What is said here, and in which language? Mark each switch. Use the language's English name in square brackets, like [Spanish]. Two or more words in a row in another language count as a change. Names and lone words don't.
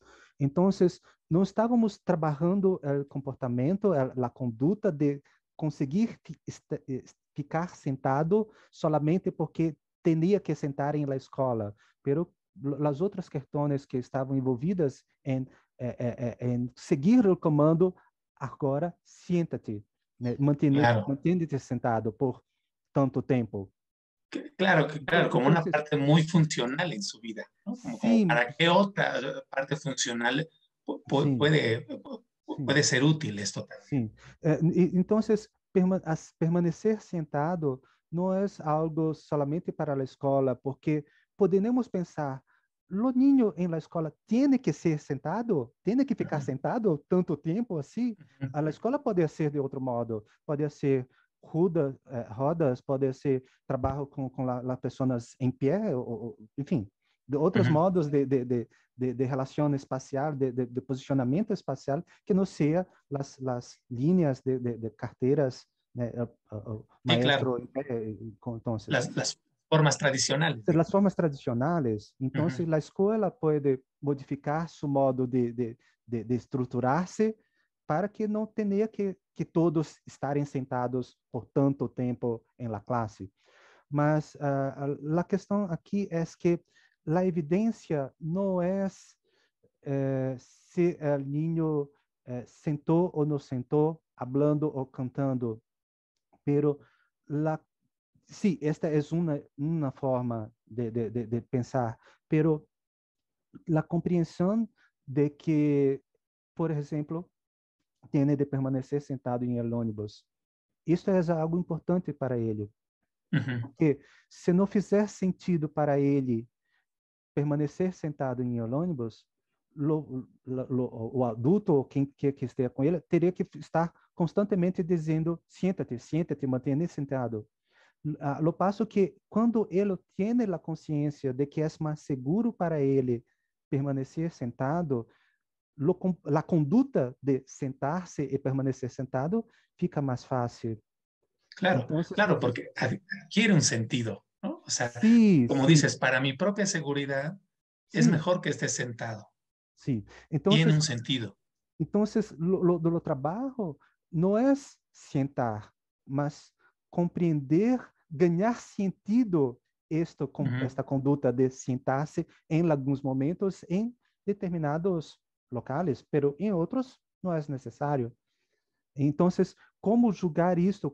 [Portuguese] Então, não estávamos trabalhando o comportamento, a conduta de conseguir ficar sentado solamente porque tinha que sentar em la escola, pero as outras questões que estavam envolvidas em seguir o comando, agora siéntate, né? [Spanish] claro. [Portuguese] Mantente sentado por tanto tempo. [Spanish] Claro, claro, como [Portuguese] Então, [Spanish] una parte muy funcional en su vida, ¿no? Como [Portuguese] sim, [Spanish] para qué otra parte funcional [Portuguese] sim, sim. [Spanish] puede ser útil esto también. [Portuguese] Sim. Então, permanecer sentado não é algo solamente para a escola, porque podemos pensar, o niño em la escola tem que ser sentado, tem que ficar Ujú, sentado tanto tempo assim. ujú, A escola pode ser de outro modo, pode ser rodas, pode ser trabalho com as pessoas em pé, enfim, de outros ujú. modos de relação espacial, de posicionamento espacial, que não seja [Spanish] las líneas de carteras, [Portuguese] né, o [Spanish] Sí, claro, maestro, entonces, las formas tradicionales, las digamos. formas tradicionales, Ujú, entonces la escuela puede modificar su modo de [Portuguese] estruturarse para que não tenha que todos estarem sentados por tanto tempo em la classe. Mas a questão aqui é que a evidência não é se o niño sentou ou não sentou, [Spanish] hablando ou cantando, pero la, sí, esta es una forma de pensar, pero la comprensión de que, por ejemplo, tiene de permanecer sentado em el ônibus. [Portuguese] Isso é algo importante para ele, ujú. porque se não fizer sentido para ele permanecer sentado em el ônibus, o adulto ou quem quer que esteja com ele teria que estar constantemente dizendo: [Spanish] siéntate, siéntate, [Portuguese] mantenha sentado. Lo passo que quando ele tem a consciência de que é mais seguro para ele permanecer sentado, a conduta de sentar-se e permanecer sentado fica mais fácil. [Spanish] Claro, [Portuguese] Então, [Spanish] claro, porque adquiere un sentido, ¿no? O sea, [Portuguese] sim, [Spanish] como [Portuguese] sim, [Spanish] dices, para mi propia seguridad es [Portuguese] sim, [Spanish] mejor que esté sentado. [Portuguese] sim. Então, [Spanish] Tiene un sentido. Entonces, lo trabajo no es sentar, [Portuguese] mas compreender, ganhar sentido esta conduta de sentar-se em alguns momentos em determinados locais, pero em outros não é necessário. Então, como julgar isso?